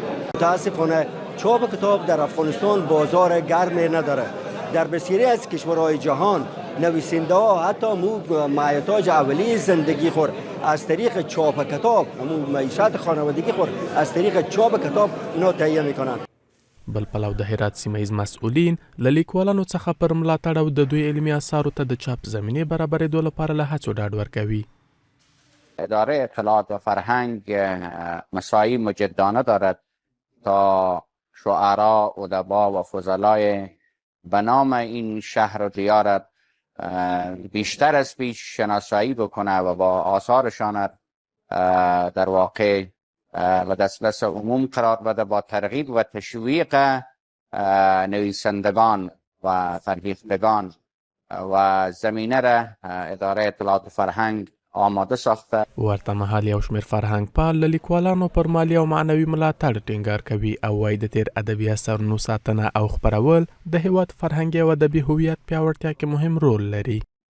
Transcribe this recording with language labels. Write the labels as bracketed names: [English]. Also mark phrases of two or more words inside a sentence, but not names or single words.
[Persian] متاسفانه چاپ کتاب در افغانستان بازار گرمی نداره. در بسیاری از کشورهای جهان نویسنده ها حتی معیشت اولیه زندگی خور از طریق چاپ کتاب، معیشت خانوادگی خور از طریق چاپ کتاب اینا تهیه میکنن. [Pashto] بل پلو د هرات سیمه‌ییز مسؤلین له لیکوالانو څخه پر ملاتړ او د دوی علمي اثارو ته د چاپ زمینې برابرېدو لپاره له هڅو ډاډ ورکوي. [Persian] اداره اطلاعات و فرهنگ مساعی مجدانه دارد تا شعرا، ادبا و فضلای به نام این شهر و دیار بیشتر از پیش شناسایی بکنه و با آثارشان در واقع و دسترس عموم قرار بده، با ترغیب و تشویق نویسندگان و فرهیختگان و زمینه را اداره اطلاعات و فرهنگ آماده ساخته. [Pashto] ورته مهال یو شمیر فرهنګ پال له لیکوالانو پر مالي او معنوي ملاتړ ټینګار کوي او وایي د تیر ادبي اثرونو ساتنه او خپرول د هیواد فرهنګي او ادبي هویت پیاوړتیا کې مهم رول لري.